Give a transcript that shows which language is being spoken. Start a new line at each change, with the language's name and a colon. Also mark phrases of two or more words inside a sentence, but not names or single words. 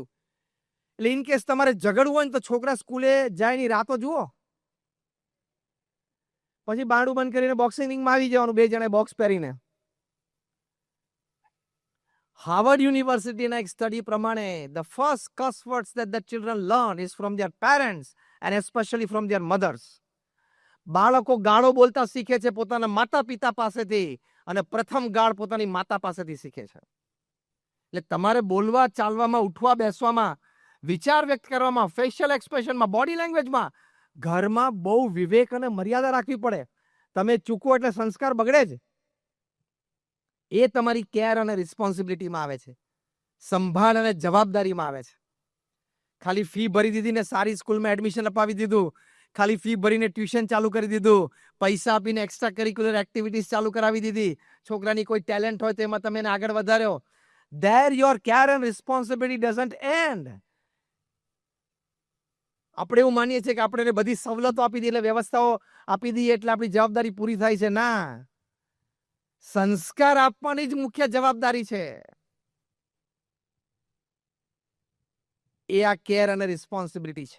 Gujarati: એટલે
English: in case
Gujarati: તમારે ઝઘડવું હોય ને તો છોકરા સ્કૂલે જાય ની રાતો જુઓ, પછી બારણું બંધ કરીને બોક્સિંગ રિંગમાં આવી જવાનું 2 જણે બોક્સ પહેરીને. હાર્વર્ડ યુનિવર્સિટીના એક સ્ટડી પ્રમાણે
English: the first curse words that the children learn is from their parents and especially from their mothers.
Gujarati: બાળકો ગાળો બોલતા શીખે છે પોતાના માતા પિતા પાસેથી અને પ્રથમ ગાળ પોતાની માતા પાસેથી શીખે છે. એટલે તમારે બોલવા ચાલવામાં ઉઠવા બેસવામાં વિચાર વ્યક્ત કરવામાં ફેશિયલ એક્સપ્રેશનમાં બોડી લેંગ્વેજમાં ઘરમાં બહુ વિવેક અને મર્યાદા રાખવી પડે. તમે ચૂકો એટલે સંસ્કાર બગડે જ. એ તમારી કેર અને રિસ્પોન્સિબિલિટીમાં આવે છે, સંભાળ અને જવાબદારીમાં આવે છે. ખાલી ફી ભરી દીધી ને સારી સ્કૂલમાં એડમિશન અપાવી દીધું, ખાલી ફી ભરીને ટ્યુશન ચાલુ કરી દીધું, પૈસા આપીને
English: extra curricular activities
Gujarati: ચાલુ કરાવી દીધી, છોકરાની કોઈ ટેલેન્ટ હોય તેમાં તમે એને આગળ વધાર્યો.
English: There your care and responsibility doesn't end.
Gujarati: આપણે એવું માનીએ છીએ કે આપણે એને બધી સવલતો આપી દઈએ એટલે વ્યવસ્થાઓ આપી દઈએ એટલે આપણી જવાબદારી પૂરી થાય છે. ના, સંસ્કાર આપવાની જ મુખ્ય જવાબદારી છે. એ આ કેર અને રિસ્પોન્સિબિલિટી છે.